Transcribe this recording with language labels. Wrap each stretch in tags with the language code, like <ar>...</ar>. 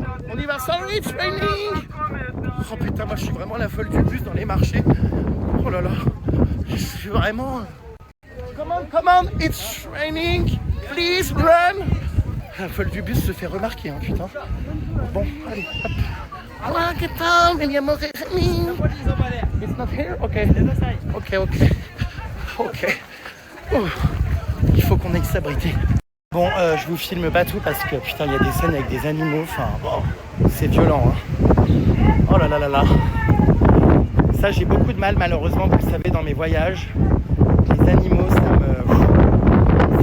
<fr>On y va,</fr> <en>sorry, it's raining.</en> <fr>Oh putain, moi je suis vraiment la folle du bus dans les marchés. Oh là là, je suis vraiment...</fr> <en>Come on, it's raining. Please run.</en> <fr>La folle du bus se fait remarquer, hein, putain. Bon, allez, hop.</fr> <en>Walk it down, and you're more raining. It's not here? Okay. Ok.</en> <fr>Oh, il faut qu'on aille s'abriter. Bon, je vous filme pas tout parce que putain, il y a des scènes avec des animaux. Enfin, bon, c'est violent. Hein. Oh là là là là. Ça, j'ai beaucoup de mal, malheureusement, vous le savez, dans mes voyages. Les animaux, ça me...</fr>